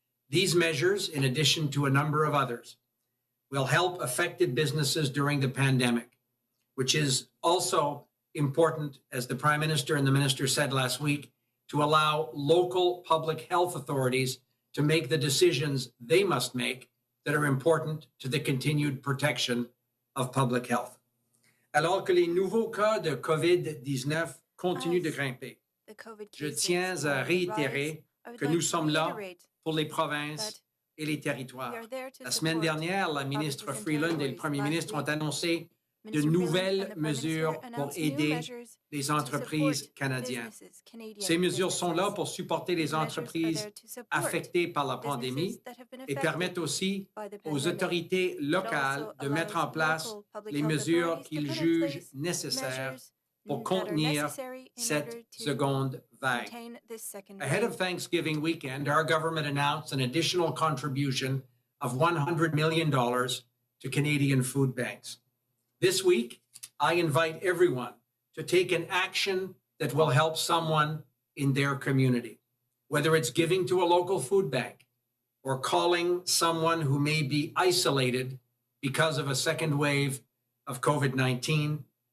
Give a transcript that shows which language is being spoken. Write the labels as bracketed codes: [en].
[en] These measures, in addition to a number of others, will help affected businesses during the pandemic, which is also important, as the Prime Minister and the Minister said last week, to allow local public health authorities to make the decisions they must make that are important to the continued protection of public health. [fr] Alors que les nouveaux cas de COVID-19 continuent de grimper, je tiens à réitérer que nous sommes là pour les provinces et les territoires. La semaine dernière, la ministre Freeland et le Premier ministre ont annoncé de nouvelles mesures pour aider les entreprises canadiennes. Ces mesures sont là pour supporter les entreprises affectées par la pandémie et permettent aussi aux autorités locales de mettre en place les mesures qu'ils jugent nécessaires pour contenir cette seconde vague. [en] Ahead of Thanksgiving weekend, our government announced an additional contribution of $100 million to Canadian food banks. This week, I invite everyone to take an action that will help someone in their community, whether it's giving to a local food bank or calling someone who may be isolated because of a second wave of COVID-19.